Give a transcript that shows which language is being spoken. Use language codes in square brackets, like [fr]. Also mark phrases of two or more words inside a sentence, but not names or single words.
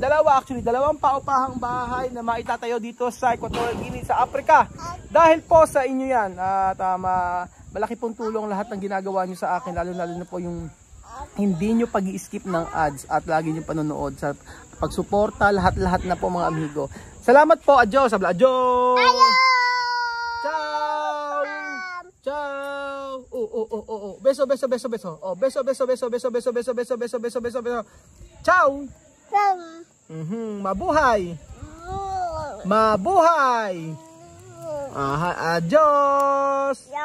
[tl] Dalawang paupahang bahay na maitatayo dito sa Equatorial Guinea sa Africa. Dahil po sa inyo yan. At malaki pong tulong lahat ng ginagawa nyo sa akin. Lalo na po yung hindi nyo pag-i-skip ng ads at lagi nyo panonood sa pagsuporta. Lahat na po mga amigo. Salamat po. [es] Adios. Adios. [it] Ciao. Ciao. [es] Beso. Oh, beso. Ciao. [tl] Mabuhay. Adios.